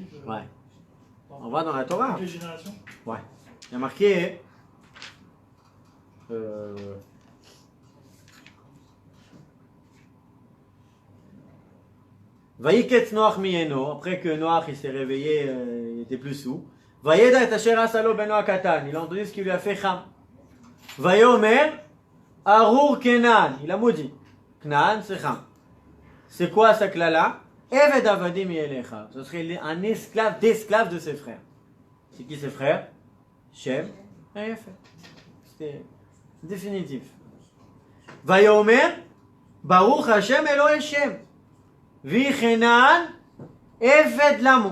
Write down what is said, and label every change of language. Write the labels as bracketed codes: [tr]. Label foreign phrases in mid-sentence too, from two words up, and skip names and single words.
[fr] Ouais. On va dans la Torah. Toutes les générations. Ouais. Il y a marqué. [he] וייקץ נח מיינו. [fr] Après que Noach il s'est réveillé, il était plus sous. [he] וידע את אשר עשה לו בן נח קטן. [fr] Il a entendu ce qu'il lui a fait Cham. [he] ויאמר ארור כנען. [fr] Il a maudit. Kenan c'est Cham. C'est quoi ça klala? [he] עבד עבדים יהיה. [fr] Ce serait un esclave d'esclave de ses frères. C'est qui ses frères? Shem et Yefet. C'était définitif. [he] ויאמר ברוך ה' אלוקי שם. ויהי כנען עבד למו.